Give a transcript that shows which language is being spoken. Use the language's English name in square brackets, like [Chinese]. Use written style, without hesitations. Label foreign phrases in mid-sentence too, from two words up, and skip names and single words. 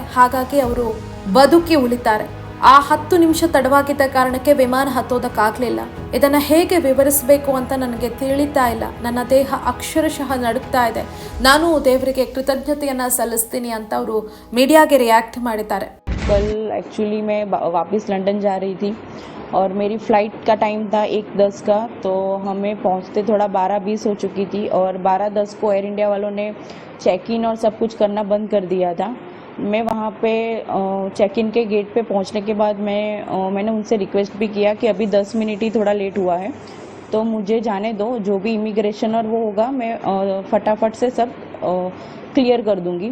[Kannada] ಹಾಗಾಗಿ ಅವರು ಬದುಕಿ ಉಳಿತಾರೆ. ಆ 10 ನಿಮಿಷ ತಡವಾಗಿದ್ದ ಕಾರಣಕ್ಕೆ ವಿಮಾನ ಹತ್ತೋದಕ್ಕಾಗಲಿಲ್ಲ. ಇದನ್ನು ಹೇಗೆ ವಿವರಿಸಬೇಕು ಅಂತ ನನಗೆ ತಿಳಿತಾ ಇಲ್ಲ. ನನ್ನ ದೇಹ ಅಕ್ಷರಶಃ ನಡುಗ್ತಾ ಇದೆ. ನಾನು ದೇವರಿಗೆ ಕೃತಜ್ಞತೆಯನ್ನು ಸಲ್ಲಿಸ್ತೀನಿ ಅಂತ ಅವರು [English] mediage react [Kannada] ಮಾಡಿದ್ದಾರೆ. [Hindi] कल एक्चुअली मैं वापस लंदन जा रही थी और मेरी फ़्लाइट का टाइम था 1:10 का, तो हमें पहुंचते थोड़ा 12:20 हो चुकी थी और 12:10 को एयर इंडिया वालों ने [English] check in [Hindi] और सब कुछ करना बंद कर दिया था. मैं वहाँ पे [English] check in [Hindi] के गेट पे पहुँचने के बाद मैंने उनसे रिक्वेस्ट भी किया कि अभी 10 मिनट ही थोड़ा लेट हुआ है तो मुझे जाने दो, जो भी इमिग्रेशन और वो होगा मैं फटाफट से सब क्लियर कर दूंगी।